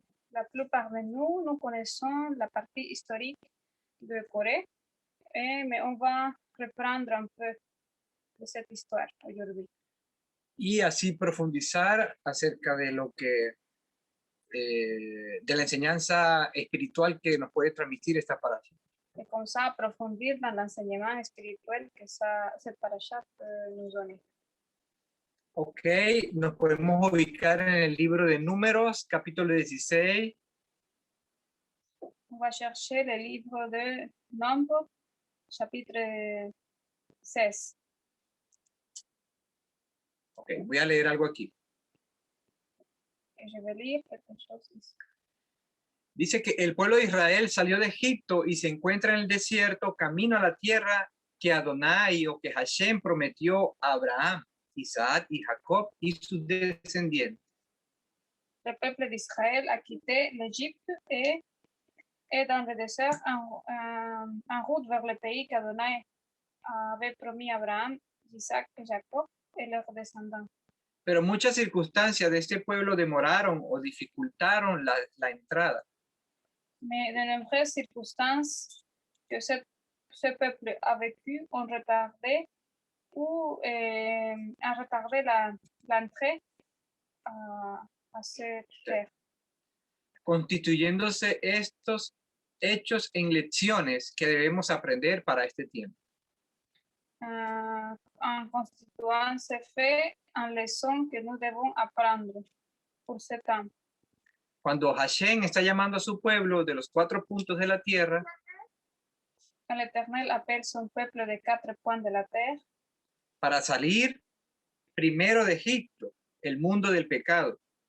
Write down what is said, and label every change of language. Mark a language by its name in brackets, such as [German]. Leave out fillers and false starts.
[French] La plupart de nous connaissons la partie historique de Corée, mais on va reprendre un peu de cette histoire aujourd'hui. [Spanish] Y así profundizar acerca de lo que, de la enseñanza espiritual que nos puede transmitir esta parasha. [French] Et comme ça, approfondir dans l'enseignement spirituel que cette paracha peut nous donner. [Spanish] Ok, nos podemos ubicar en el libro de Números, capítulo 16. [French] On va chercher le livre de Nombre, chapitre 16. [Spanish] Ok, voy a leer algo aquí. [French] Et je vais lire quelque chose ici. [Spanish] Dice que el pueblo de Israel salió de Egipto y se encuentra en el desierto camino a la tierra que Adonai o que Hashem prometió a Abraham, Isaac y Jacob y sus descendientes. [French] Le peuple d'Israël a quitté l'Égypte et est dans le désert en route vers le pays qu'Adonai avait promis à Abraham, Isaac et Jacob et leurs descendants. [Spanish] Pero muchas circunstancias de este pueblo demoraron o dificultaron la entrada. [French] Mais de nombreuses circonstances que ce peuple a vécu ont retardé ou a retardé l'entrée à cette terre. [Spanish] Constituyéndose estos hechos en lecciones que debemos aprender para este tiempo. [French] En constituant ces faits en leçons que nous devons apprendre pour ce temps. [Spanish] Cuando Hashem está llamando a su pueblo de los 4 puntos de la tierra, [French] L'Éternel appelle son peuple des 4 coins de la terre [Spanish] para salir primero de Egipto, el mundo del pecado,